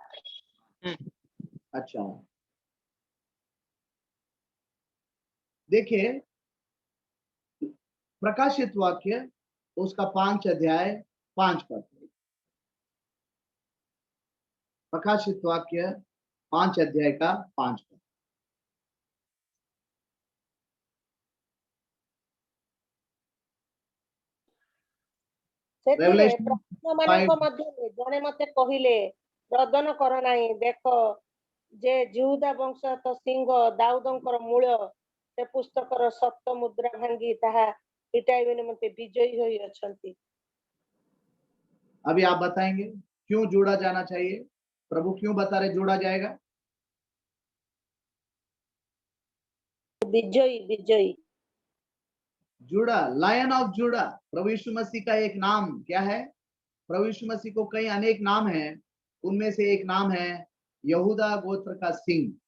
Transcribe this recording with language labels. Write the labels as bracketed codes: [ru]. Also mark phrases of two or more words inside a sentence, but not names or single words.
[hi] अच्छा, देखिए प्रकाशित वाक्य उसका 5 अध्याय 5 पद। प्रकाशित वाक्य 5 अध्याय का 5 पद। [or] ସେଥିରେ Revelation ପ୍ରାଚୀନ 5 ମାନଙ୍କ ମଧ୍ୟରେ ଜଣେ ମତେ କହିଲେ, ରୋଦନ କର ନାହିଁ, ଦେଖ ଯେ ଜିହୁଦା ବଂଶଗତ ସିଂହ ଦାଉଦଙ୍କର ମୂଳ ସେ ପୁସ୍ତକର 7 ମୁଦ୍ରା ଭାଙ୍ଗି ତାହା ଫିଟାଇବା ନିମନ୍ତେ ବିଜୟୀ ହୋଇ ଅଛନ୍ତି। [hi] अभी आप बताएंगे क्यों जोड़ा जाना चाहिए? प्रभु क्यों बता रहे जोड़ा जाएगा? [or] ବିଜୟୀ ବିଜୟୀ [en] Judah, Lion of Judah. [hi] प्रभु यीशु मसीह का एक नाम क्या है? प्रभु यीशु मसीह को कई अनेक नाम हैं, उनमें से एक नाम है यहूदा गोत्र का सिंह।